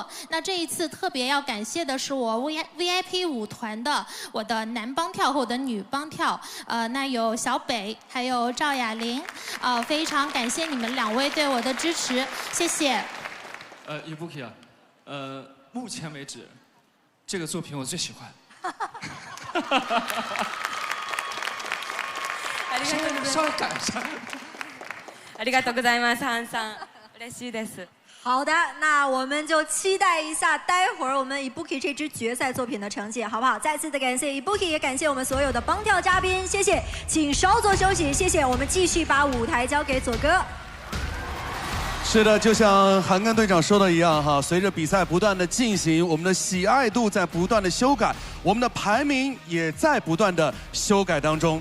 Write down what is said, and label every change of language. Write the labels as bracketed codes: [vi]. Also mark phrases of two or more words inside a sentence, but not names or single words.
[zh] 那这一次特别要感谢的是我 VIP 舞团的我的男帮跳和我的女帮跳，那有小北还有赵雅玲，非常感谢你们2位对我的支持，谢谢。 Ibuki 啊，目前为止，这个作品我最喜欢。稍微改一下。 [ja] ありがとうございます、ハンさん。嬉しいです。 [zh] 好的，那我们就期待一下待会儿我们 Ibuki 这支决赛作品的成绩，好不好？再次的感谢 Ibuki， 也感谢我们所有的帮跳嘉宾，谢谢，请稍作休息，谢谢。我们继续把舞台交给左哥。是的，就像韩庚队长说的一样哈，随着比赛不断的进行，我们的喜爱度在不断的修改，我们的排名也在不断的修改当中。